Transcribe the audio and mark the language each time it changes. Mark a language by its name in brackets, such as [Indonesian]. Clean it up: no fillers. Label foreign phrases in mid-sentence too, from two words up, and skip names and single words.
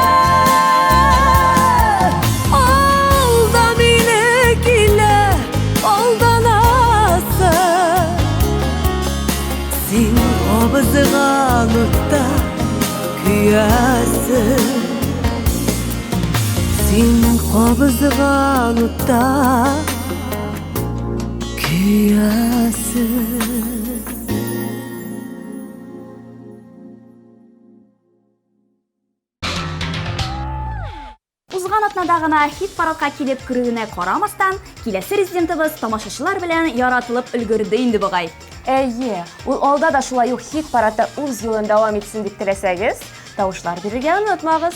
[Tatar] Alda minne kile aldanası Sin kabızgan utta kıyası Sin kabızgan utta kıyası süyası. Узган атнада гына хит парадка килеп кирүенә карамастан, киләсе резидентыбыз тамашачылар белән яратылып өлгерде инде бугай. Әйе, ул алда да шулай ук хит парадта үз юлын дәвам итсен дип теләсәгез, тавышлар бирергә онытмагыз.